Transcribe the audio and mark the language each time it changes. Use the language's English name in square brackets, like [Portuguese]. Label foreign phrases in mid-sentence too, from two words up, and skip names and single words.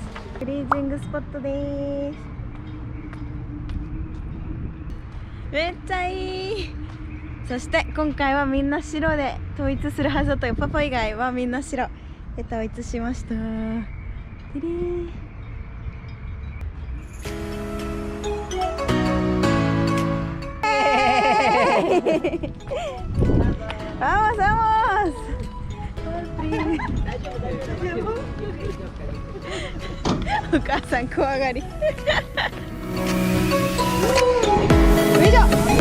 [Japanese] クレンジングスポットです。めっちゃいい。そして今回はみんな白で統一するはずだったよ。パパ以外はみんな白で統一しました。 [Spanish] Vamos, vamos. [Japanese] O 母さん怖がり。よいしょ。